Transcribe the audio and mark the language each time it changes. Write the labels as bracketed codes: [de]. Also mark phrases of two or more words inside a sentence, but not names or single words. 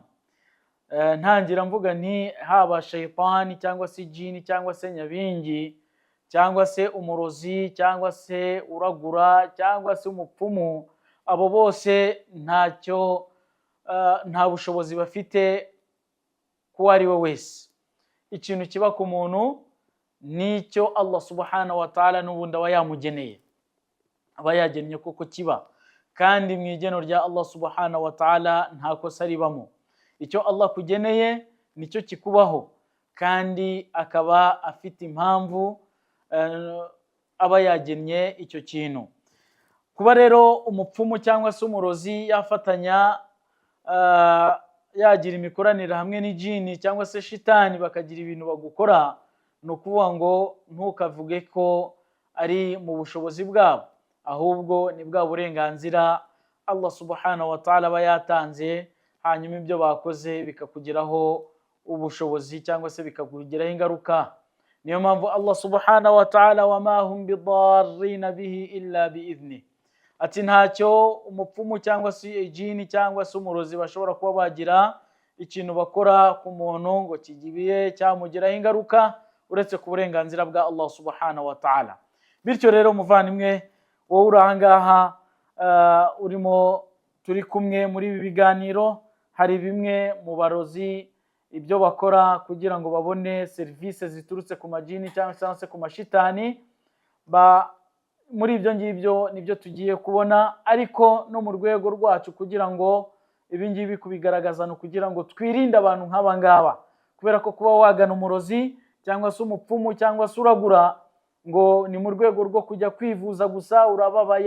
[rw] Ntangira mvuga nti haba shaytan cyangwa se jini cyangwa se nyabingi cyangwa se umurozi cyangwa se uragura cyangwa se umupfumu, abo bose nta bushobozi bafite kuwo ari we wese. Ikintu kiba ku muntu nicyo Allah [ar] سبحانه وتعالى [rw] n'ubundi aba yamugeneye, aba yagennye kuko kiba, kandi mu igeno rya Allah [ar] سبحانه وتعالى [rw] nta kosa ribamo. Icyo Allah kugeneye nicyo kikubaho, kandi akaba afite impamvu aba yagennye icyo kintu. Kuba rero umupfumu cyangwa se umurozi yafatanya yagira imikoranire hamwe n'ijini cyangwa se shitani bakagira ibintu bagukora, ni ukuvuga ngo ntukavuge ko ari mu bushobozi bwabo, ahubwo ni bwa burenganzira Allah [ar] سبحانه وتعالى [rw] aba yatanze, hanyuma ibyo bakoze bikakugiraho ubushobozi cyangwa se bikakugiraho ingaruka. Niyo mpamvu Allah [ar] سبحانه وتعالى, وما هم بضارين به إلا بإذن, [rw] ati ntacyo umupfumu cyangwa se ijini cyangwa se umurozi bashobora kuba bagira ikintu bakora ku muntu ngo kigibiye cyamugiraho ingaruka uretse ku burenganzira bwa Allah [ar] سبحانه وتعالى. [rw] Bityo rero muvandimwe, wowe uri ahangaha urimo turi kumwe muri ibi biganiro, hari bimwe mu barozi ibyo bakora kugira ngo babone serivisi ziturutse ku majini cyangwa se ku mashitani. Muri ibyo ngibyo nibyo tugiye kubona, ariko no mu rwego rwacu kugira ngo ibi ngibi kubigaragaza no kugira ngo twirinde abantu nk'aba ngaba, kubera ko kuba wagana umurozi cyangwa se umupfumu cyangwa se uragura ngo ni mu rwego rwo kujya kwivuza gusa, urababaye.